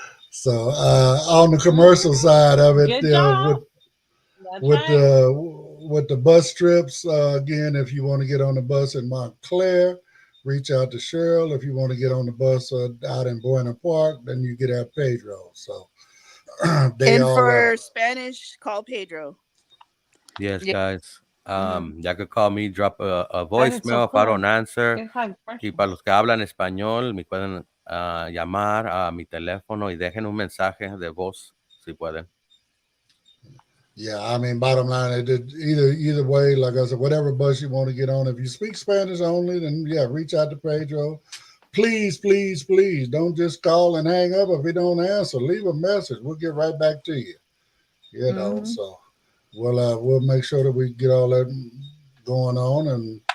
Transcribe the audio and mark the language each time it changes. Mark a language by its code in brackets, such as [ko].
[en] So on the commercial side of it, with the bus trips, again, if you want to get on the bus in Montclair, reach out to Cheryl. If you want to get on the bus out in Buena Park, then you get at Pedro. So for Spanish, call Pedro. Yes, guys. [es] Ya que [en] call me, drop a voicemail if I don't answer. [es] Y para los que hablan español, me pueden llamar a mi teléfono y dejen un mensaje de voz si pueden. [en] Yeah, I mean, bottom line, it did either way. Like I said, whatever bus you want to get on. If you speak Spanish only, then yeah, reach out to Pedro. Please, please, please, don't just call and hang up if we don't answer. Leave a message. We'll get right back to you. You know, so we'll make sure that we get all that going on.